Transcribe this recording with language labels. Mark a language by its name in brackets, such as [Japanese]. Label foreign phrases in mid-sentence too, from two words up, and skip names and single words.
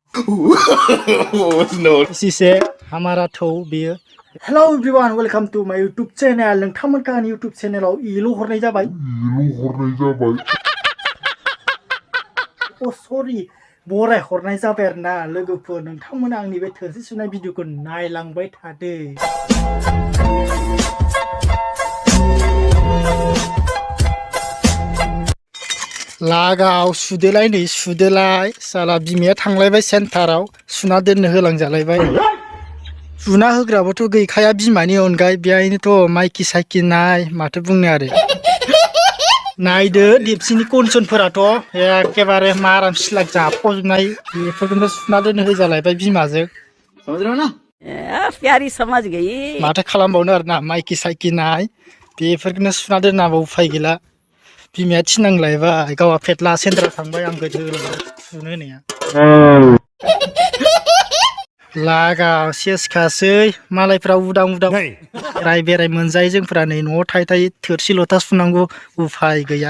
[English] No. This is [Bodo] हमारा थौ बेयो. [English] Hello everyone, welcome to my YouTube channel. [Bodo] नोंथांमोनखौ आंनि YouTube channelआव इलु हरनाय जाबाय. [English] Oh sorry, [Bodo] बराय हरनाय जाबाय आरोना लोगोफोर. नोंथांमोना आंनि बे थोरसि सुनाय भिडिअखौ नायलांबाय थादो. लागाव सुदोलाय नै सुदोलाय साला बिमाया थांलायबाय सेन्टाराव सुना दोननो होलांजालायबाय. सुना होग्राबोथ' गैखाया बिमानि अनगायै बेहायनोथ' माइकि साइकि नाय माथो बुंनो आरो. नायदो देबसिनि कनसनफोराथ' एखेबारे माराम सिलाक जाफबनाय बेफोरखौनो सुना दोननो होजालायबाय बिमाजों. [Hindi] प्यारी समझ गई. [Bodo] माथो खालामबावनो आरोना माइकि साइकि नाय बेफोरखौनो सुना दोननाबो उफाय गैला. बिमाया थिनांलायबाय गावहा फेटला सेन्टाराव थांबाय आं गोदो सुनो होनाया. लागाव सेसखासै मालायफ्रा उदां उदां बेराय मोनजायो जोंफोरा नै न'आव थायै थोरसि लथा सुनांगौ उफाय गैया.